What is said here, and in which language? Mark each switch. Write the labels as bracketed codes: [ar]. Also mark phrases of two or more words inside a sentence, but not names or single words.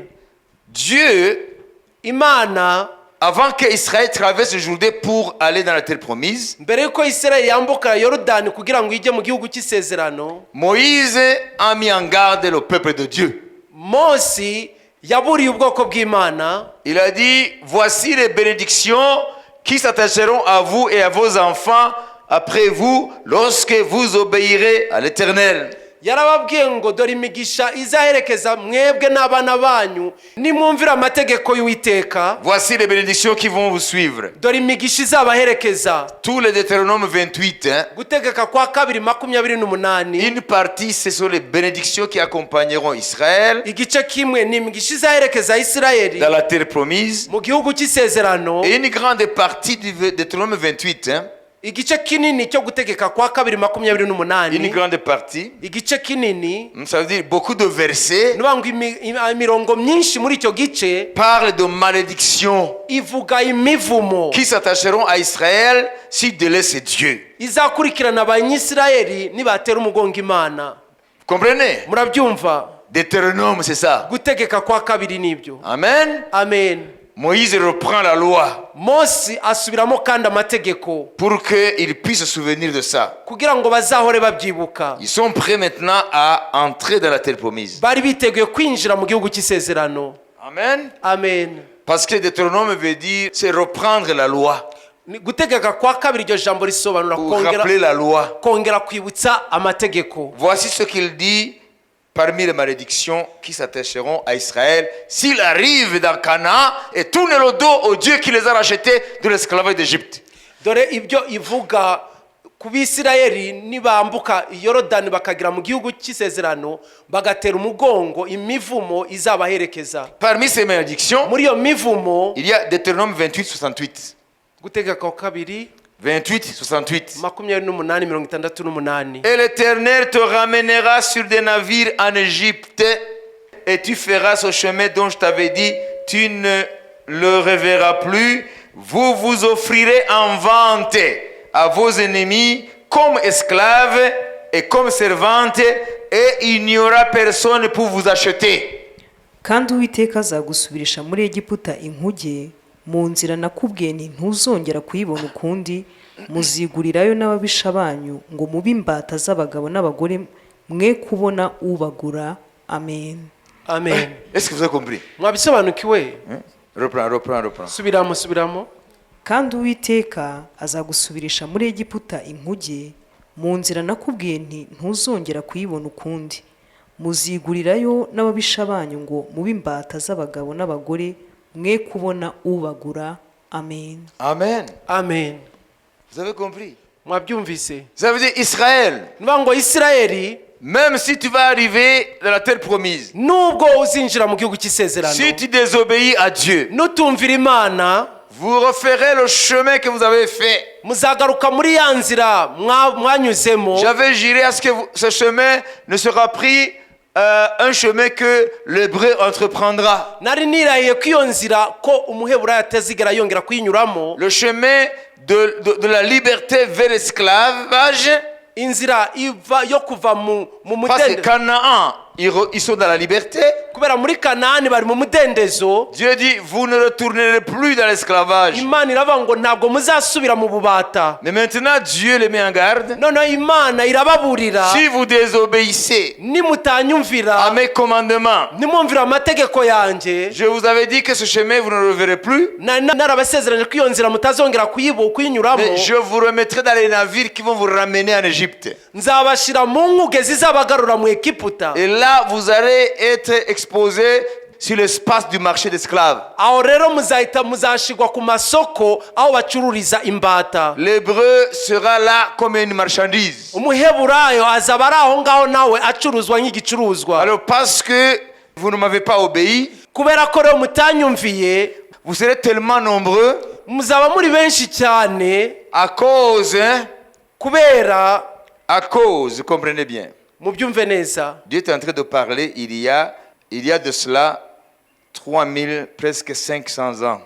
[fr] Dieu, avant que Israël traverse le Jourdain pour aller dans la terre promise, Moïse a mis en garde le peuple de Dieu. Il a dit, voici les bénédictions qui s'attacheront à vous et à vos enfants après vous lorsque vous obéirez à l'Éternel. [rw] yarababwiye ngo dore imigisha izaherekeza mwebwe n'abana banyu nimwumvira amategeko y'Uwiteka. [fr] Voici les bénédictions qui vont vous suivre. [rw] Dore imigisha izabaherekeza. [fr] Tout le Deutéronome 28, [rw] gutegeka kwa 2:28. [fr] Une partie, ce sont les bénédictions qui accompagneront Israël [rw] igice kimwe ni imigisha izaherekeza Isirayeli [fr] dans la terre promise. [rw] mu gihugu cy'isezerano. [fr] Et une grande partie du Deutéronome 28, [rw] igice kinini cyo gutegeka kwa 2:28. [fr] Une grande partie, [rw] igice kinini, [fr] ça veut dire beaucoup de versets, [rw] imirongo myinshi muri icyo gice [fr] parle de malédiction [rw] ivuga imivumo [fr] qui s'attacheront à Israël s'ils délaissent Dieu. [rw] izakurikirana abanyisirayeli nibatera umugongo Imana. [fr] Comprenez? [rw] Murabyumva? [fr] Deutéronome, c'est ça. [rw] Gutegeka kwa 2 nibyo. Amen. Amen. [fr] Moïse reprend la loi [rw] Mose asubiramo kandi amategeko [fr] pour qu'ils puissent se souvenir de ça. [rw] kugira ngo bazahore babyibuka. [fr] Ils sont prêts maintenant à entrer dans la terre promise. [rw] Bari biteguye kwinjira mu gihugu cy'isezerano. Amen. Amen. [fr] Parce que Deutéronome veut dire c'est reprendre la loi. [rw] Gutegeka kwa 2 iryo jambo risobanura [fr] rappeler la loi. [rw] Kongera kwibutsa amategeko. [fr] Voici ce qu'il dit parmi les malédictions qui s'attacheront à Israël s'il arrive dans Canaan et tourne le dos au Dieu qui les a rachetés de l'esclavage d'Égypte. [rw] Dore ibyo ivuga ku Bisirayeli nibambuka Yorodani bakagira mu gihugu cy'isezerano bagatera umugongo imivumo izabaherekeza. [fr] Parmi ces malédictions, [rw] muri iyo mivumo [fr] il y a Deutéronome 28:68. [rw] Gutegeka kwa 2 28:68. 28:68. [fr] Et l'Éternel te ramènera sur des navires en Égypte et tu feras ce chemin dont je t'avais dit, tu ne le reverras plus. Vous vous offrirez en vente à vos ennemis comme esclaves et comme servantes et il n'y aura personne pour vous acheter. [rw] Kandi Uwiteka azagusubirisha muri Egiputa inkuge mu nzira nakubwiye nti ntuzongera kuyibona ukundi, muzigurirayo n'ababisha banyu ngo mube imbata z'abagabo n'abagore mwe kubona ubagura. Amen. Amen. [fr] Est-ce que vous avez compris? [rw] Mwabisobanukiwe? [fr] Reprends. [rw] Subiramo. kandi Uwiteka azagusubirisha muri Egiputa inkuge, mu nzira nakubwiye nti ntuzongera kuyibona ukundi. Muzigurirayo n'ababisha banyu ngo mube imbata z'abagabo n'abagore, mwe kubona ubagura. Amen. Amen. Amen. [fr] Vous avez compris? [rw] Mwabyumvise? [fr] Ça veut dire Israël. [rw] Niba ngo Isirayeli, [fr] Même si tu vas arriver dans la terre promise, [rw] nubwo uzinjira mu gihugu cy'isezerano, [fr] si tu désobéis à Dieu, [rw] nutumvira Imana, [fr] vous referez le chemin que vous avez fait. [rw] muzagaruka muri ya nzira mwanyuzemo. [fr] J'avais juré à ce que ce chemin ne sera pris un chemin que l'hébreu entreprendra. [rw] Nari nirahiye ko iyo nzira ko umuheburayo atazigera yongera kuyinyuramo. [fr] Le chemin de la liberté vers l'esclavage. [rw] Inzira iva yo kuva mu [fr] Parce que [rw] mudendezo. [fr] Canaan, ils sont dans la liberté. [rw] Kubera muri Kanaani bari mu mudendezo. [fr] Dieu dit, vous ne retournerez plus dans l'esclavage. [rw] Imana iravuga ngo ntabwo muzasubira mu bubata. [fr] Mais maintenant, Dieu les met en garde. [rw] Noneho Imana irababurira, [fr] Si vous désobéissez [rw] nimutanyumvira, [fr] à mes commandements, [rw] nimwumvira amategeko yanjye, [fr] je vous avais dit que ce chemin, vous ne le verrez plus. [rw] narabasezeranye ko iyo nzira mutazongera kuyinyuramo. [fr] Mais je vous remettrai dans les navires qui vont vous ramener en Égypte. [rw] Nzabashira mu nkuge zizabagarura mu Egiputa. [fr] Et là, vous allez être exposés sur l'espace du marché d'esclaves. [rw] Aho rero muzashigwa ku masoko aho bacururiza imbata. [fr] L'hébreu sera là comme une marchandise. [rw] Umuheburayo azaba ari aho ngaho nawe acuruzwa nk'igicuruzwa. [fr] Alors parce que vous ne m'avez pas obéi, [rw] Kubera ko rero mutanyumviye, [fr] vous serez tellement nombreux [rw] muzaba muri benshi cyane, [fr] à cause, comprenez bien. [rw] mubyumve neza. [fr] Dieu est en train de parler il y a de cela 3000, presque 500 ans.